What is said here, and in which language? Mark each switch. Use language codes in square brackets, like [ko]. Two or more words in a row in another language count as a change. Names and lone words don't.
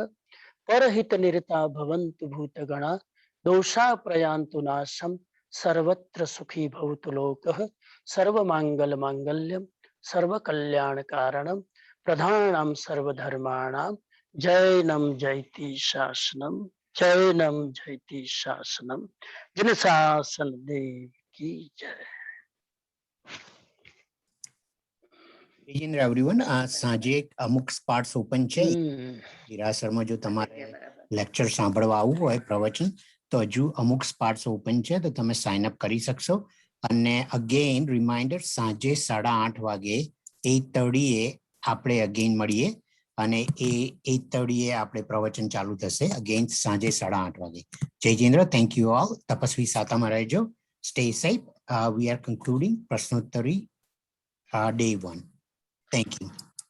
[sa] परहित निरता भवन्तु भूतगणा दोषा प्रयान्तु नाशम सर्वत्र सुखी भवतु लोकः. सर्व मांगल मांगल्यम सर्व कल्याण कारणम प्रधानम सर्वधर्माणाम. जैनम जयति शासनम जैनम जयति शासनम. [hi] जन शासन देव की जय. [gu] તેજેન્દ્ર એવરીવન, આ સાંજે અમુક [en] spots open [gu] છે હિરાસરમાં. જો તમારે લેક્ચર સાંભળવા આવવું હોય પ્રવચન, તો હજુ અમુક [en] spots open [gu] છે, તો તમે [en] sign up [gu] કરી શકશો. અને [en] again reminder, [gu] સાંજે 8:30 વાગે 8:30 આપણે અગેન મળીએ અને એ 8:30 આપણે પ્રવચન ચાલુ થશે. અગેન સાંજે 8:30 વાગે. જયજેન્દ્ર, [en] thank you all. [gu] તપસ્વી સાતામાં રહેજો. [en] stay safe. we are concluding [gu] પ્રશ્નોત્તરી day 1. [en] Thank you.